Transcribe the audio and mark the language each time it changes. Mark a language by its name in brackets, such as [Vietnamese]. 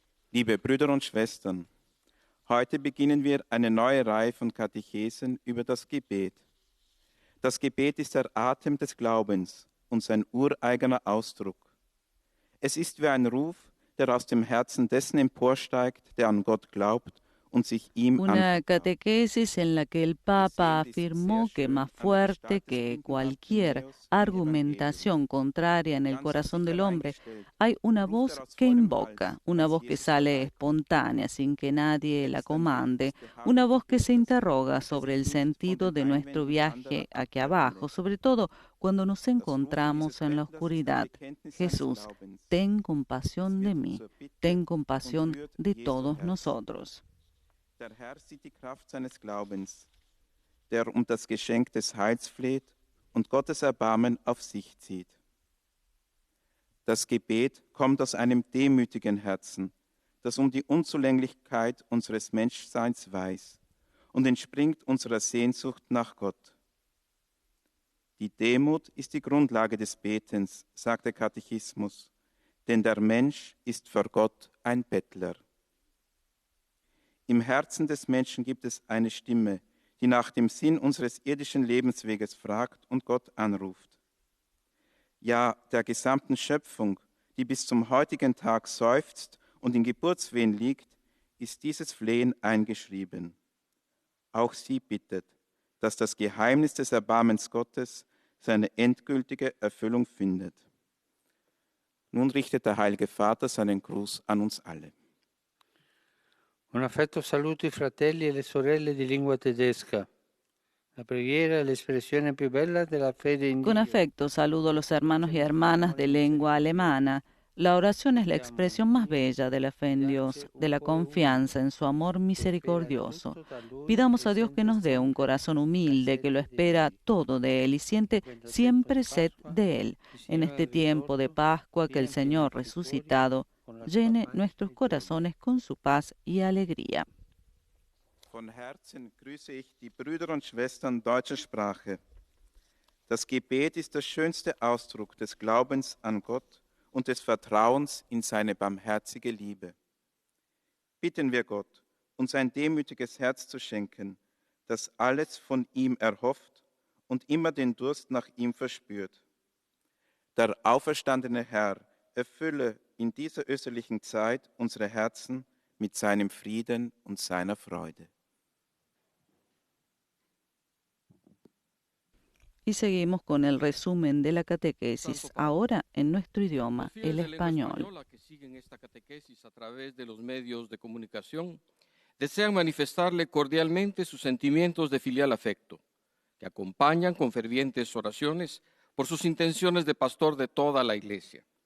[German] Liebe Brüder und Schwestern, heute beginnen wir eine neue Reihe von Katechesen über das Gebet. Das Gebet ist der Atem des Glaubens und sein ureigener Ausdruck. Es ist wie ein Ruf, der aus dem Herzen dessen emporsteigt, der an Gott glaubt und sich ihm [Spanish] Una catequesis en la que el Papa afirmó que más fuerte que cualquier argumentación contraria en el corazón del hombre, hay una voz que invoca, una voz que sale espontánea sin que nadie la comande, una voz que se interroga sobre el sentido de nuestro viaje aquí abajo, sobre todo cuando nos encontramos en la oscuridad. Jesús, ten compasión de mí, ten compasión de todos nosotros. [German] Der Herr sieht die Kraft seines Glaubens, der um das Geschenk des Heils fleht und Gottes Erbarmen auf sich zieht. Das Gebet kommt aus einem demütigen Herzen, das um die Unzulänglichkeit unseres Menschseins weiß und entspringt unserer Sehnsucht nach Gott. Die Demut ist die Grundlage des Betens, sagt der Katechismus, denn der Mensch ist vor Gott ein Bettler. Im Herzen des Menschen gibt es eine Stimme, die nach dem Sinn unseres irdischen Lebensweges fragt und Gott anruft. Ja, der gesamten Schöpfung, die bis zum heutigen Tag seufzt und in Geburtswehen liegt, ist dieses Flehen eingeschrieben. Auch sie bittet, dass das Geheimnis des Erbarmens Gottes seine endgültige Erfüllung findet. Nun richtet der Heilige Vater seinen Gruß an uns alle. [Italian] Un affetto saluto i fratelli e le sorelle di lingua tedesca. La preghiera è l'espressione più bella della fede in Dio. [Spanish] Con afecto saludo a los hermanos y hermanas de lengua alemana. La oración es la expresión más bella de la fe en Dios, de la confianza en su amor misericordioso. Pidamos a Dios que nos dé un corazón humilde que lo espera todo de Él y siente siempre sed de Él. En este tiempo de Pascua, que el Señor resucitado llene nuestros corazones con su paz y alegría. [German] Von Herzen grüße ich die Brüder und Schwestern deutscher Sprache. Das Gebet ist der schönste Ausdruck des Glaubens an Gott und des Vertrauens in seine barmherzige Liebe. Bitten wir Gott, uns ein demütiges Herz zu schenken, das alles von ihm erhofft und immer den Durst nach ihm verspürt. Der auferstandene Herr erfülle in dieser österlichen Zeit unsere Herzen mit seinem Frieden und seiner Freude. [Spanish] Y seguimos con el resumen de la catequesis, ahora en nuestro idioma, el español. Que siguen esta catequesis a través de los medios de comunicación desean manifestarle cordialmente sus sentimientos de filial afecto, que acompañan con fervientes oraciones por sus intenciones de pastor de toda la Iglesia.